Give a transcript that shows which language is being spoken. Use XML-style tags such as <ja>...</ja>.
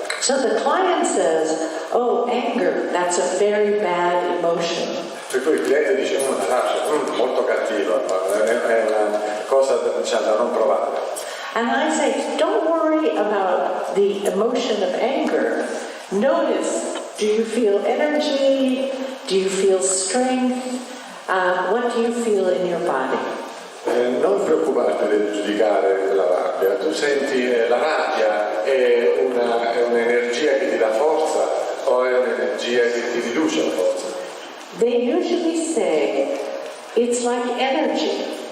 <en>So the client says, oh, anger, that's a very bad emotion.</en> <it>Per cui il cliente dice, la rabbia, molto cattiva, è una cosa da non provare.</it> <en>And I say, don't worry about the emotion of anger. Notice, do you feel energy? Do you feel strength? What do you feel in your body?</en> <it>Non preoccuparti del giudicare la rabbia, tu senti la rabbia è un'energia che ti dà forza o è un'energia che ti riduce la forza?</it> <en>They usually say it's like energy.</en>